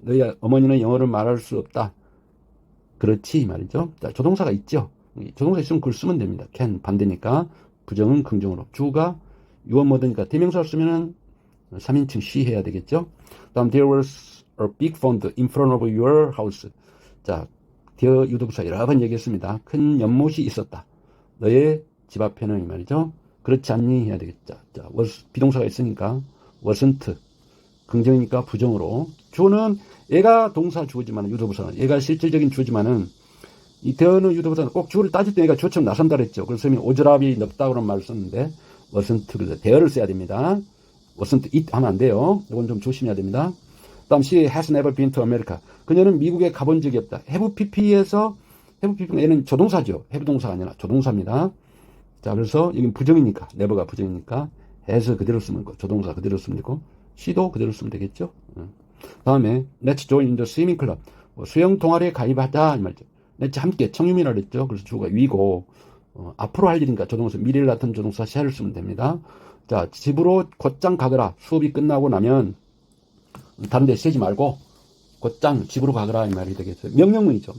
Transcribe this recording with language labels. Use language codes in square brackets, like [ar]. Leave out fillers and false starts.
[ko] 너희 어머니는 영어를 말할 수 없다. 그렇지 이 말이죠. 자, 조동사가 있죠. 조동사 있으면 그걸 쓰면 됩니다. can 반대니까 부정은 긍정으로. 주가 your mother니까 대명사를 쓰면은 3인칭 she 해야 되겠죠. [en] 다음 there was a big pond in front of your house. [ko] 자, there 유도부사 여러 번 얘기했습니다. 큰 연못이 있었다. 너의 집 앞에는 이 말이죠. 그렇지 않니 해야 되겠죠. 자, was 비동사가 있으니까 wasn't 긍정이니까 부정으로. 주어는 얘가 동사 주어지만 유도부사는 얘가 실질적인 주어지만은 이 there는 유도부사는 꼭 주어를 따질 때 얘가 주어처럼 나선다 그랬죠. 그래서 오지랖이 넓다 그런 말을 썼는데 wasn't 그래서 there를 써야 됩니다. [en] wasn't it [ko] 하면 안 돼요. 이건 좀 조심해야 됩니다. [en] 다음 she has never been to America. [ko] 그녀는 미국에 가본 적이 없다. have pp에서 have pp는 얘는 조동사죠. have 동사가 아니라 조동사입니다. 자, 그래서 여기는 부정이니까 never가 부정이니까 has 그대로 쓰면 되고 조동사 그대로 쓰면 되고 she도 그대로 쓰면 되겠죠. [en] 다음에 let's join the swimming club. [ko] 수영 동아리에 가입하자 이 말이죠. let's 함께 청유미라 그랬죠. 그래서 주어가 위고 앞으로 할 일이니까 조동사 미래를 나타낸 조동사 shall을 쓰면 됩니다. 자, 집으로 곧장 가거라. 수업이 끝나고 나면 다른 데 쓰지 말고 곧장 집으로 가거라 이 말이 되겠어요. 명령문이죠.